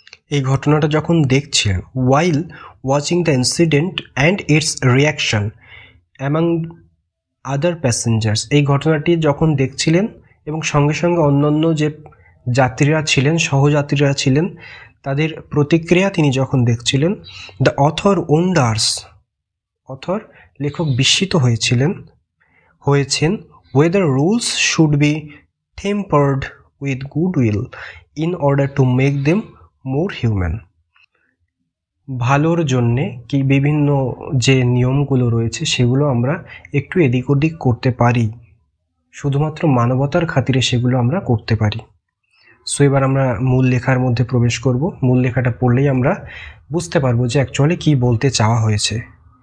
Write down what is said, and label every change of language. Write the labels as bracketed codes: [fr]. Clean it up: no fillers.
[bn] এই ঘটনাটা যখন দেখছিলেন, [en] while watching the incident and its reaction among other passengers, [bn] এই ঘটনাটি যখন দেখছিলেন এবং সঙ্গে সঙ্গে অন্যান্য যে যাত্রীরা ছিলেন, সহযাত্রীরা ছিলেন, তাদের প্রতিক্রিয়া তিনি যখন দেখছিলেন, [en] the author wonders, [bn] অথর লেখক বিস্মিত হয়েছেন [en] whether rules should be tempered with goodwill in order to make them more human. [bn] ভালোর জন্যে কি বিভিন্ন যে নিয়মগুলো রয়েছে সেগুলো আমরা একটু এদিক ওদিক করতে পারি, শুধুমাত্র মানবতার খাতিরে সেগুলো আমরা করতে পারি। সো এবার আমরা মূল লেখার মধ্যে প্রবেশ করব। মূল লেখাটা পড়লেই আমরা বুঝতে পারবো যে অ্যাকচুয়ালি কী বলতে চাওয়া হয়েছে।